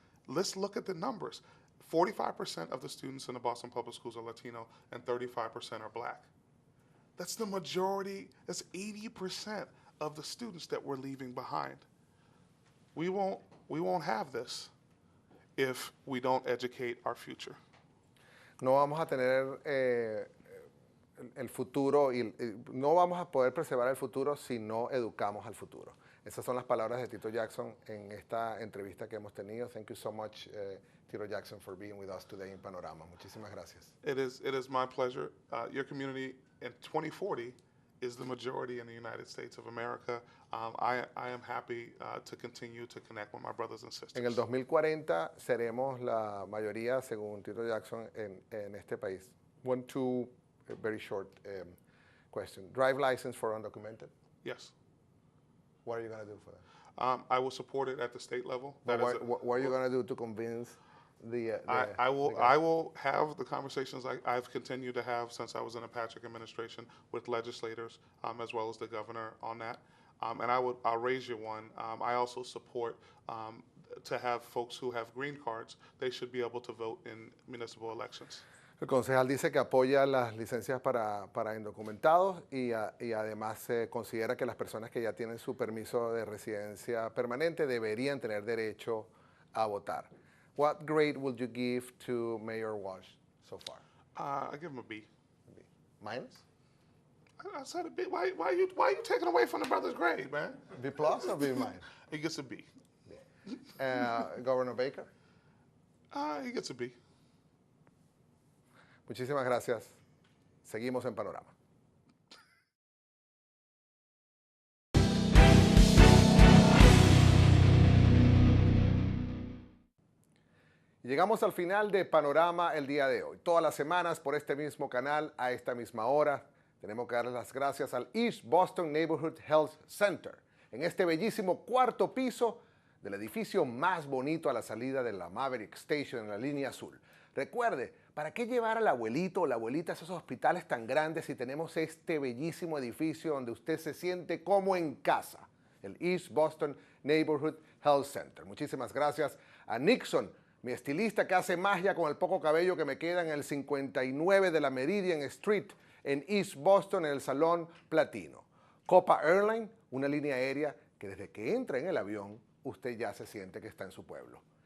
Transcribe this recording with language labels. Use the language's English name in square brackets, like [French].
[English] Let's look at the numbers. 45% of the students in the Boston Public Schools are Latino and 35% are Black. That's the majority, that's 80% of the students that we're leaving behind. We won't have this if we don't educate our future. [Spanish] No vamos a tener el futuro y no vamos a poder preservar el futuro si no educamos al futuro. Esas son las palabras de Tito Jackson en esta entrevista que hemos tenido. [English] Thank you so much, Tito Jackson, for being with us today in Panorama. [Spanish] Muchísimas gracias. [English] It is my pleasure. Your community in 2040 is the majority in the United States of America. I am happy to continue to connect with my brothers and sisters. [Spanish] En el 2040 seremos la mayoría, según Tito Jackson, en este país. [English] A very short question. Drive license for undocumented? Yes. What are you going to do for that? I will support it at the state level. What are you going to do to convince I will have the conversations I've continued to have since I was in the Patrick administration with legislators as well as the governor on that. And I'll raise you one. I also support to have folks who have green cards, they should be able to vote in municipal elections. El concejal dice que apoya las licencias para indocumentados y además considera que las personas que ya tienen su permiso de residencia permanente deberían tener derecho a votar. What grade would you give to Mayor Walsh so far? I give him a B. B. Minus? I said a B. Why are you taking away from the brother's grade, man? B plus or B minus? He gets a B. B. Governor Baker? He gets a B. [Spanish] Muchísimas gracias. Seguimos en Panorama. Llegamos al final de Panorama el día de hoy. Todas las semanas por este mismo canal, a esta misma hora, tenemos que darles las gracias al East Boston Neighborhood Health Center, en este bellísimo cuarto piso del edificio más bonito a la salida de la Maverick Station en la línea azul. Recuerde, ¿para qué llevar al abuelito o la abuelita a esos hospitales tan grandes si tenemos este bellísimo edificio donde usted se siente como en casa? El East Boston Neighborhood Health Center. Muchísimas gracias a Nixon, mi estilista que hace magia con el poco cabello que me queda en el 59 de la Meridian Street en East Boston en el Salón Platino. Copa Airline, una línea aérea que desde que entra en el avión usted ya se siente que está en su pueblo.